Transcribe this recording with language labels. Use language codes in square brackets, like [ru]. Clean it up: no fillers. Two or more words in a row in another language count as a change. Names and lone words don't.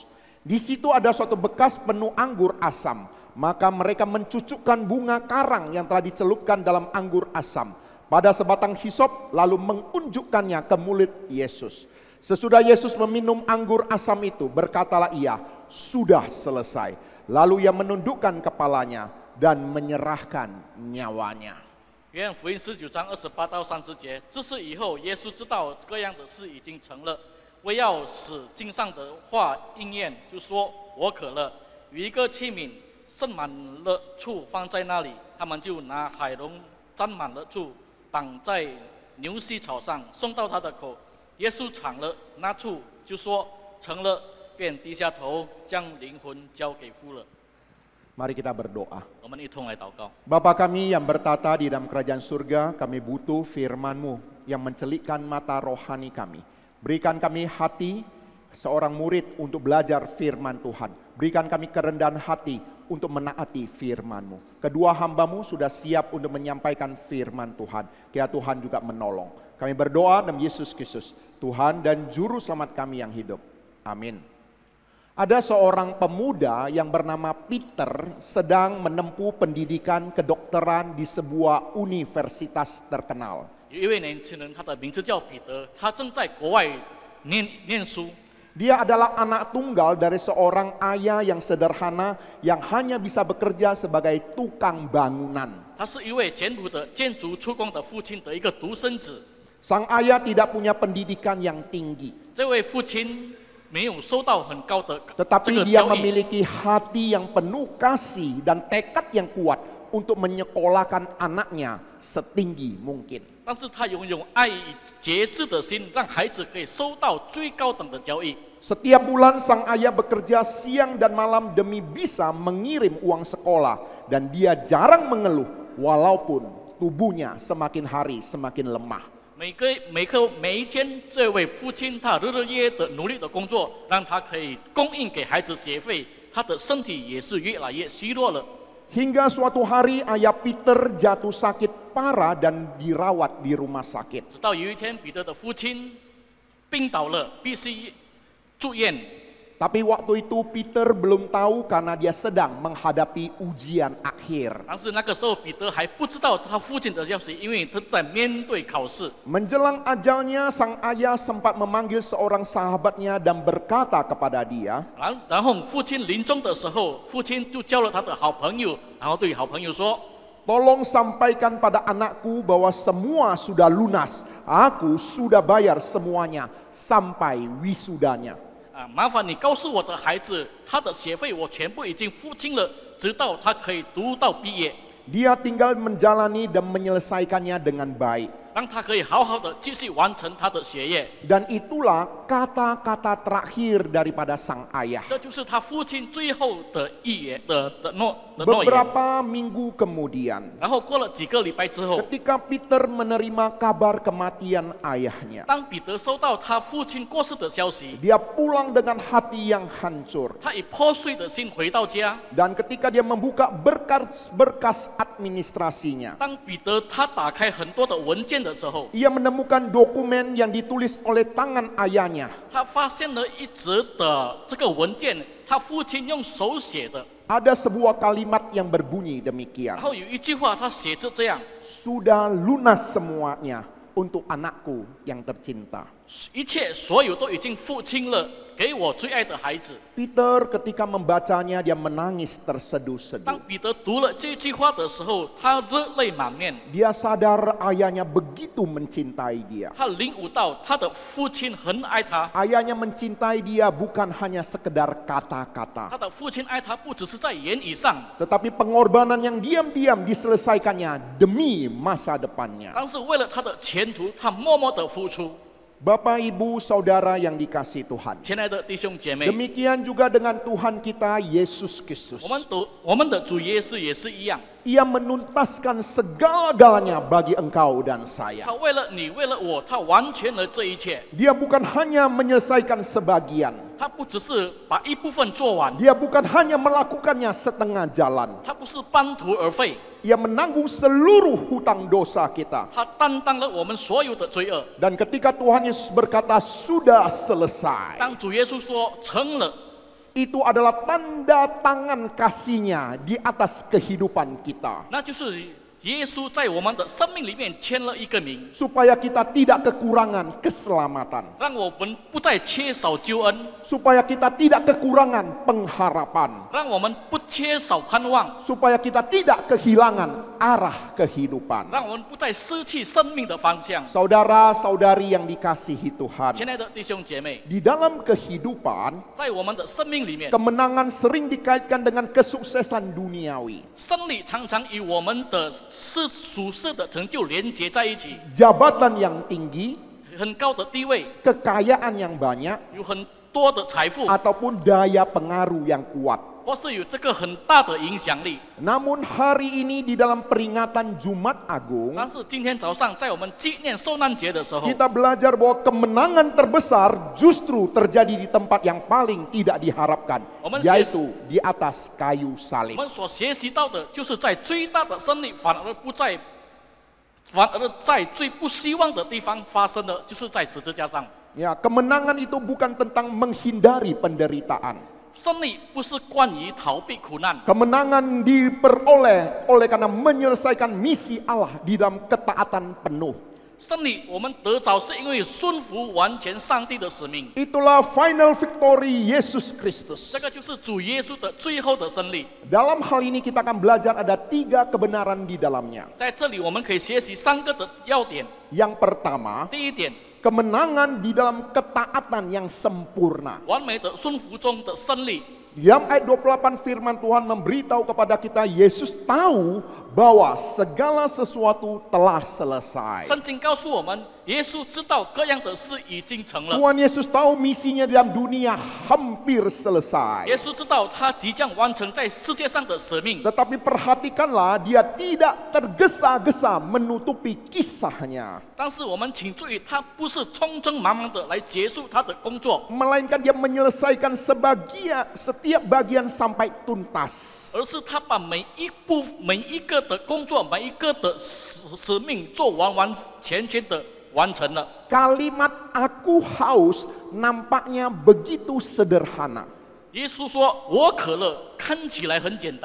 [id] Di situ ada suatu bekas penuh anggur asam, maka mereka mencucukkan bunga karang yang telah dicelupkan dalam anggur asam pada sebatang hisop, lalu mengunjukkannya ke mulut Yesus. Sesudah Yesus meminum anggur asam itu, berkatalah ia, sudah selesai. Lalu ia menundukkan kepalanya dan menyerahkan nyawanya. [zh] 约翰福音19章28到30节，这是以后耶稣知道各样的事已经成了，为要使经上的话应验，就说：“我渴了。” 有一个器皿盛满了醋放在那里，他们就拿海龙沾满了醋，绑在牛膝草上，送到他的口。耶稣尝了那醋，就说：“成了。” 便低下头，将灵魂交给父了。 [id] Mari kita berdoa. [zh] 我们一同来祷告。 [id] Bapa kami yang bertata di dalam kerajaan surga, kami butuh firman-Mu yang mencelikkan mata rohani kami. Berikan kami hati seorang murid untuk belajar firman Tuhan. Berikan kami kerendahan hati untuk menaati firman-Mu. Kedua hamba-Mu sudah siap untuk menyampaikan firman Tuhan. Kiranya Tuhan juga menolong. Kami berdoa dalam Yesus Kristus, Tuhan dan Juru Selamat kami yang hidup. Amin. Ada seorang pemuda yang bernama Peter sedang menempuh pendidikan kedokteran di sebuah universitas terkenal. [zh] 有一位年轻人，他的名字叫彼得，他正在国外念书。 [id] Dia adalah anak tunggal dari seorang ayah yang sederhana yang hanya bisa bekerja sebagai tukang bangunan. [zh] 他是一位简朴的建筑出工的父亲的一个独生子。 [id] Sang ayah tidak punya pendidikan yang tinggi, [zh] 这位父亲没有受到很高的这 [id] tetapi [zh] 个 [id] dia [zh] 教育， [id] memiliki hati yang penuh kasih dan tekad yang kuat untuk menyekolahkan anaknya setinggi mungkin. [zh] 但是他拥有爱与节制的心，让孩子可以收到最高等的教育。 [id] Setiap bulan sang ayah bekerja siang dan malam demi bisa mengirim uang sekolah, dan dia jarang mengeluh walaupun tubuhnya semakin hari semakin lemah. [zh] 每一天，这位父亲他日日夜夜的努力的工作，让他可以供应给孩子学费，他的身体也是越来越虚弱了。 [id] Hingga suatu hari ayah Peter jatuh sakit parah dan dirawat di rumah sakit. [zh] 直到有一天，彼得的父亲病倒了，必须住院。 [id] Tapi waktu itu Peter belum tahu karena dia sedang menghadapi ujian akhir. [zh] 但是那个时候彼得还不知道他父亲的消息，因为他在面对考试。 [id] Menjelang ajalnya, sang ayah sempat memanggil seorang sahabatnya dan berkata kepada dia, [zh] 然后父亲临终的时候，父亲就叫了他的好朋友，然后对好朋友说 [id] "Tolong sampaikan pada anakku bahwa semua sudah lunas. Aku sudah bayar semuanya sampai wisudanya." [zh] 麻烦你告诉我的孩子，他的学费我全部已经付清了，直到他可以读到毕业， [id] Dia tinggal menjalani dan menyelesaikannya dengan baik. [zh] 让他可以好好的继续完成他的学业。 [id] Dan itulah kata-kata terakhir daripada sang ayah. [zh] 这就是他父亲最后的预言的诺言。 [id] Beberapa minggu kemudian, [zh] 然后过了几个礼拜之后， [id] ketika Peter menerima kabar kematian ayahnya, [zh] 当彼得收到他父亲过世的消息， [id] dia pulang dengan hati yang hancur. [zh] 他以破碎的心回到家。 [id] Dan ketika dia membuka berkas administrasinya, [zh] 当彼得他打开很多的文件的时候， [id] ia menemukan dokumen yang ditulis oleh tangan ayahnya. [zh] 他发现了一则的这个文件，他父亲用手写的。 [id] Ada sebuah kalimat yang berbunyi [zh] 然 [id] demikian. [zh] 后有一句话，他写着这样： [id] Sudah lunas semuanya untuk anakku yang tercinta. [zh] 一切所有都已经付清了，给我最爱的孩子。 [id] Peter ketika membacanya dia menangis [zh] 当 [id] terseduh-seduh. [zh] 彼得读了这句话的时候，他热泪满面， [id] Dia sadar ayahnya begitu mencintai dia. [zh] 他领悟到他的父亲很爱他， [id] Ayahnya mencintai dia bukan hanya sekedar kata-kata, [zh] 他的父亲爱他不只是在言语上， [id] tetapi pengorbanan yang diam-diam diselesaikannya demi masa depannya. [zh] 但是为了他的前途，他默默的付出。 [id] Bapak, Ibu, Saudara yang dikasihi Tuhan. [zh] 亲爱的弟兄姐妹， [id] Demikian juga dengan Tuhan kita Yesus Kristus. [zh] 我们的主耶稣也是一样， [id] Ia menuntaskan segala-galanya bagi engkau dan saya. [zh] 他为了你，为了我，他完全了这一切。 [id] Dia bukan hanya menyelesaikan sebagian. [zh] 他不只是把一部分做完， [id] Dia bukan hanya melakukannya setengah jalan. [zh] 他不是半途而废， [id] Ia menanggung seluruh hutang dosa kita. [zh] 他担当了我们所有的罪恶。 [id] Dan ketika Tuhan Yesus berkata sudah selesai, [zh] 当主耶稣说成了， [id] itu adalah tanda tangan kasih-Nya di atas kehidupan kita. [zh] 那就是耶稣在我们的生命里面签了一个名， [id] Supaya kita tidak kekurangan keselamatan. [zh] 让我们不再缺少救恩， [id] Supaya kita tidak kekurangan pengharapan. [zh] 让我们不缺少盼望， [id] Supaya kita tidak kehilangan arah kehidupan. [zh] 让我们不再失去生命的方向。 [id] Saudara-saudari yang dikasihi Tuhan, [zh] 亲爱的弟兄姐妹， [id] di dalam kehidupan, [zh] 在我们的生命里面， [id] kemenangan sering dikaitkan dengan kesuksesan duniawi. [zh] 胜利常常与我们的属世的成就连接在一起， [id] Jabatan yang tinggi, [zh] 很高的地位， [id] kekayaan yang banyak, [zh] 有很多的财富， [id] ataupun daya pengaruh yang kuat. [zh] 或是有这个很大的影响力。 [id] Namun hari ini di dalam peringatan Jumat Agung, [zh] 但是今天早上在我们纪念受难节的时候， [id] kita belajar bahwa kemenangan terbesar justru terjadi di tempat yang paling tidak diharapkan, Omen yaitu di atas kayu [zh] 我 [id] salib. [zh] 们所学习到的，就是在最大的胜利，反而在最不希望的地方发生的，就是在十字架上。 [id] Ya, kemenangan itu bukan tentang menghindari penderitaan. [zh] 胜利不是关于逃避苦难， [id] Kemenangan diperoleh oleh karena menyelesaikan misi Allah di dalam ketaatan penuh. [zh] 胜利我们得着是因为顺服完全上帝的使命。 [id] Itulah [en] final victory [id] Yesus Kristus. [zh] 这个就是主耶稣的最后的胜利。 [id] Dalam hal ini kita akan belajar ada 3 kebenaran di dalamnya. [zh] 在这里我们可以学习3个的要点。 [id] Yang pertama, [zh] 第一点， [id] kemenangan di dalam ketaatan yang sempurna. [zh] 完美的顺服中的胜利。 [id] Dalam ayat 28 firman Tuhan memberitahu kepada kita Yesus tahu bahwa segala sesuatu telah selesai. [zh] 圣经告诉我们，耶稣知道各样的事已经成了。 [id] Tuhan Yesus tahu misinya dalam dunia hampir selesai. [zh] 耶稣知道他即将完成在世界上的使命， [id] Tetapi perhatikanlah, dia tidak tergesa-gesa menutupi kisahnya. [zh] 但是我们请注意，他不是匆匆忙忙的来结束他的工作， [id] Melainkan dia menyelesaikan setiap bagian sampai tuntas. [zh] 而是他把每一个的工作，每一个的使命做完全的完成了。 [id] Kalimat aku haus nampaknya begitu sederhana. [zh] 耶稣说：“我渴了。”看起来很简单，